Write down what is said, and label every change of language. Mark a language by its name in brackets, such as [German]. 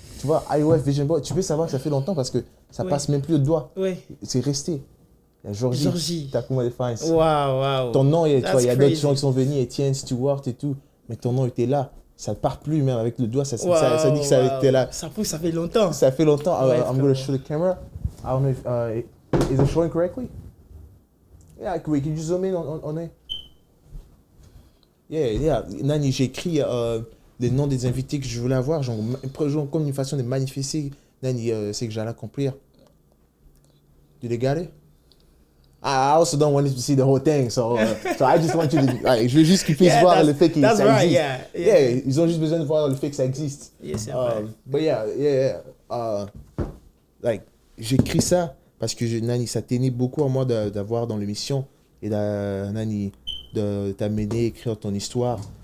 [French] Tu vois, IOF Vision Board, tu peux savoir que ça fait longtemps parce que ça passe même plus au doigt. Oui. C'est resté. Il y a Georgie. Tacoma Defiance. Wow. Ton nom, il y a d'autres gens qui sont venus, Etienne, Stewart et tout. Mais ton nom était là. Ça ne part plus même avec le doigt. Ça dit que ça était là. Ça fait longtemps. Ça fait longtemps. Ouais, [English] I'm going to show the camera. I don't know if... is it showing correctly? Yeah, can you zoom in on it? [French] Yeah. Nani, j'ai écrit... les noms des invités que je voulais avoir, genre comme une façon de manifester, c'est que j'allais accomplir. [English] Did you get it? I also don't want you to see the whole thing, so I just want you to... [French] je veux juste qu'ils puissent voir le fait que ça existe. Yeah, ils ont juste besoin de voir le fait que ça existe. Yeah, c'est vrai. But j'écris ça parce que Nani, ça tenait beaucoup à moi d'avoir dans l'émission et Nani, de t'amener à écrire ton histoire.